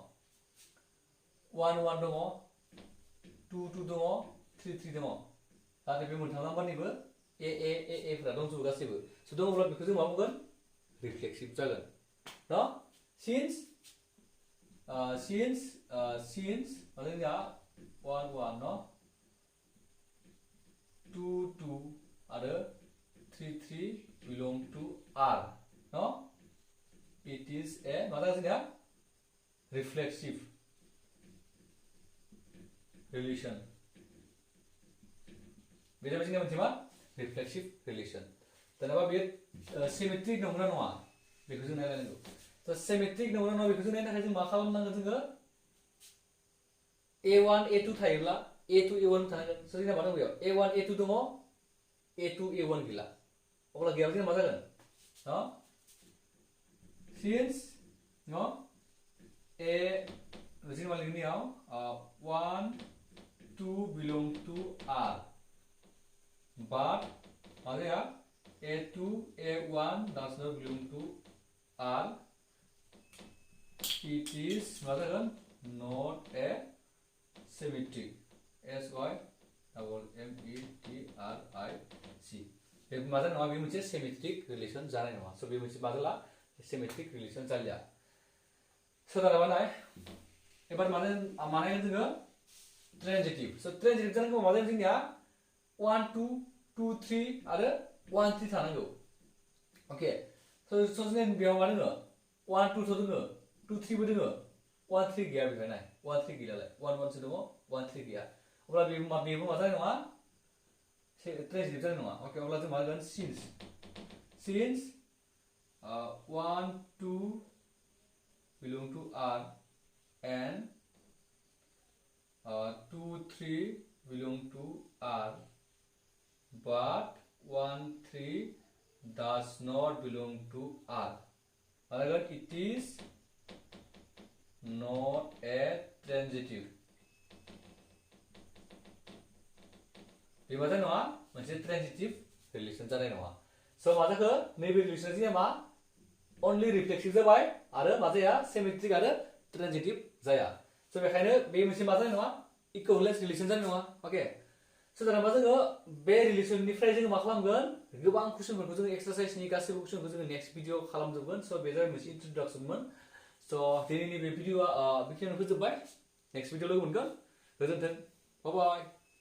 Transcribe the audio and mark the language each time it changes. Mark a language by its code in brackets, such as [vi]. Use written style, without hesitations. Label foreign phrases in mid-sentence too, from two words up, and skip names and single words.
[brx] 1 1 दङ 2 2 दङ 3 3 दङ जाहाथे बे मोनथाम नाम्बारनिबो ए फोरा दंजोबो गासैबो स' दङब्ला बेखौ जों मा बुंगोन रिफ्लेक्सिभ जागोन न सिन्स माने जोंनिया 1 1 no 2 2 आरो 3 3 [en] belong to R no it is a [brx] मा जागोन जोंनिया [en] reflexive relation [brx] बे जाबाय जोंनिया मोनसे मा reflexive relation दानाबा बे सिमेट्रिक नंगौना नङा बेखौ जों नायनांगौ स' सिमेट्रिक नंगौना नङा बेखौ जों नायनो थाखाय जों मा खालामनांगोन जोङो A1 A2 थायोब्ला A2 A1 थानांगोन स' जोंना मा दं बेयाव A1 A2 दङ A2 A1 गैला अब्ला गैयाबा जोंना मा जागोन न सिन्स न A जों मा लिरगोन बेयाव 1 2 [en] belong to R but [brx] मा जाया A2 A1 [en] does not belong to R it is [brx] मा जागोन [en] not a symmetric SYMMETRIC [brx] बे मा जानाय नङा बे मोनसे [en] symmetric relation [brx] जानाय नङा स' बे मोनसे मा जाला [en] symmetric relation [brx] जालिया स' दाना नाय एबार माने जोङो ट्रान्जिटिभ स' ट्रान्जिटिभ जानांगौ मा जागोन जोंनिया 1 2 2 3 आरो 1 3 थानांगौ अके स' जोंनिया बेयाव मा दङ 1 2 थ' दङ 2 3 बो दङ 1 3 गैया बेवहाय नाय 1 3 गैलालाय 1 1 सो दङ 1 3 गैया अब्ला बेबो मा जानाय नङा ट्रान्जिटिभ जानाय नङा अके अब्ला जों मा होगोन सिन्स [en] 1 2 belong to R and 2 3 belong to R but 1 3 does not belong to R again it is not a transitive [brx] बे मा जानाय नङा मोनसे [en] transitive relation [brx] जानाय नङा स' मा जाखो नैबे रिलेसना जोंनिया मा [en] only reflexive [brx] जाबाय आरो मा जाया सिमेट्रिक आरो ट्रान्जिटिभ जाया स' बेखायनो बे मोनसे मा जानाय नङा [en] equivalence relation [brx] जानाय नङा अके स' दाना मा जोङो बे रिलेसननिफ्राय जोङो मा खालामगोन गोबां कुइसनफोरखौ जोङो एक्सारसाइजनि गासैबो कुइसनखौ जोङो [en] next video [brx] खालामजोबगोन स' बे जाबाय मोनसे इन्ट्रडक्सनमोन स' दिनैनि बे भिडिअआ बेखिनियावनो फोजोबबाय [en] next video [brx] लोगो मोनगोन गोजोन्थों [en] bye bye